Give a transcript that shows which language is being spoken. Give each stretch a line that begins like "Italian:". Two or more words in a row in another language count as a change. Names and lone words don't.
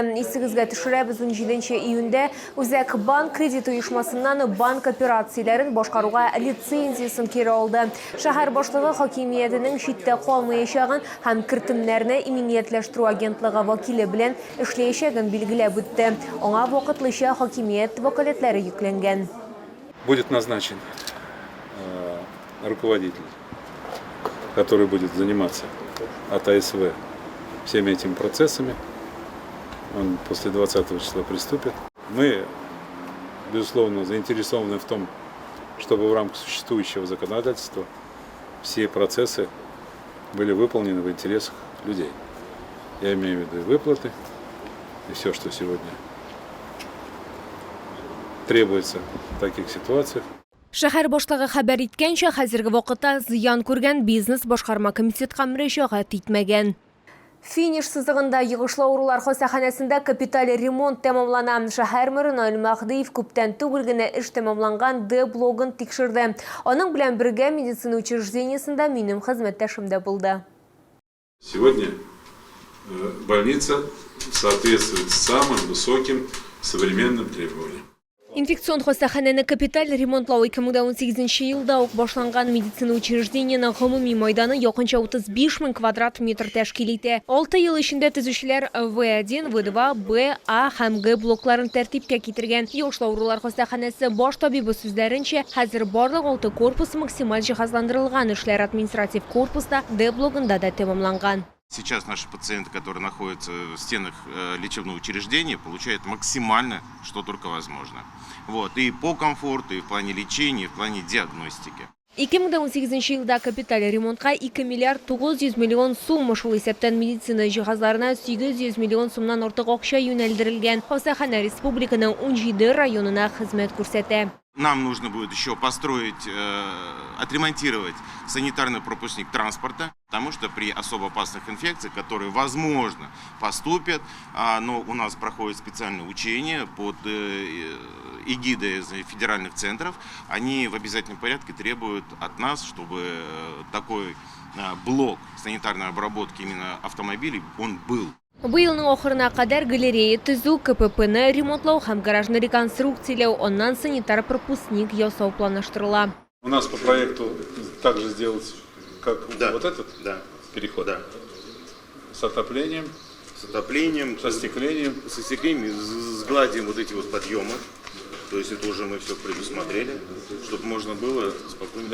Tatar: Исегезгә төшерәбез, 17 июньдә Үзәк банк кредит оешмасыннан банк операцияләрен башкаруга лицензиясын кире алды. Шәһәр башлыгы хакимиятенең читтә калмаячагын һәм кертемнәрне иминиятләштерү агентлыгы вәкиле белән эшләячәген билгеләп үтте. Аңа вакытлыча хакимият вәкаләтләре йөкләнгән.
Russian: Будет назначен руководитель, который будет заниматься от АСВ всеми этими процессами. Он после 20 числа приступит. Мы, безусловно, заинтересованы в том, чтобы в рамках существующего законодательства все процессы были выполнены в интересах людей. Я имею в виду и выплаты, и все, что сегодня требуется в таких ситуациях.
Tatar: Шәһәр башлыгы хәбәр иткәнчә, хәзерге вакытта зыян күргән бизнес башкарма комитетка мөрәҗәгать итмәгән. Финиш сызыгында йогышлы аурулар хастаханәсендә капиталь ремонт тәмамлана. Шәһәр мэры Наил Мәгъдиев күптән түгел генә эш тәмамланган Д-блогын тикшерде. Аның белән бергә медицина учреждениесендә минем хезмәттәшем дә булды.
Russian: Сегодня больница соответствует самым высоким современным требованиям.
Tatar: Инфекцион хастаханәне капиталь ремонтлау 2018 елда ук башланган медицина учреждениенең гомуми майданы якынча 35 000 квадрат метр тәшкил итә. 6 ел эчендә төзүчеләр В1, В2, Б, А һәм Г блокларын тәртипкә китергән. Йогышлы аурулар хастаханәсе баш табибы сүзләренчә, хәзер барлык 6 корпус максималь җиһазландырылган, эшләр административ корпуста Д блогында да тәмамланган.
Russian: Сейчас наши пациенты, которые находятся в стенах лечебного учреждения, получают максимально, что только возможно. Вот. И по комфорту, и в плане лечения, и в плане диагностики.
Tatar: 2018 елда капиталь ремонтка 2 миллиард 900 миллион сум, шул исәптән медицина җиһазларына 800 миллион сумнан артык акча юнәлдерелгән. Хастаханә республиканың 17 районына хезмәт күрсәтә.
Russian: Нам нужно будет еще построить, отремонтировать санитарный пропускник транспорта, потому что при особо опасных инфекциях, которые, возможно, поступят, но у нас проходит специальное учение под эгидой федеральных центров, они в обязательном порядке требуют от нас, чтобы такой блок санитарной обработки именно автомобилей, он был.
Tatar: Быелның ахырына кадәр галерея төзү, КППны ремонтлау һәм гаражны реконструкцияләу, аннан санитар пропускник ясау планлаштырыла.
Russian: У нас по проекту также сделать, как вот этот переход, с отоплением, со стеклением, сгладим вот эти вот подъемы. То есть это уже мы все предусмотрели, чтобы можно было спокойно...